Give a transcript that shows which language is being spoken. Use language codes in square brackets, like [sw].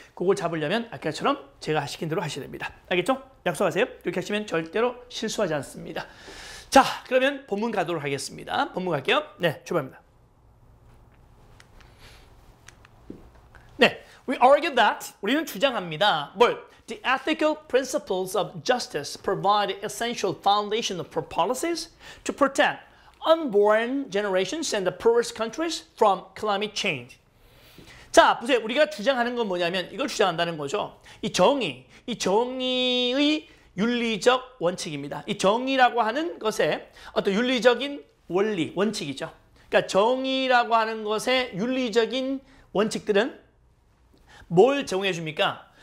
[ko] 그걸 잡으려면 아까처럼 제가 시킨 대로 하셔야 됩니다. 알겠죠? 약속하세요. 이렇게 하시면 절대로 실수하지 않습니다. 자, 그러면 본문 가도록 하겠습니다. 본문 갈게요. 네, 출발합니다. 네, [en] we argue that [ko] 우리는 주장합니다. 뭘? [en] The ethical principles of justice provide essential foundation for policies to protect unborn generations and the poorest countries from climate change. [ko] 자, 보세요. 우리가 주장하는 건 뭐냐면 이걸 주장한다는 거죠. 이 정의의 윤리적 원칙입니다. 이 정의라고 하는 것의 어떤 윤리적인 원리, 원칙이죠. 그러니까 정의라고 하는 것의 윤리적인 원칙들은 뭘 제공해 줍니까?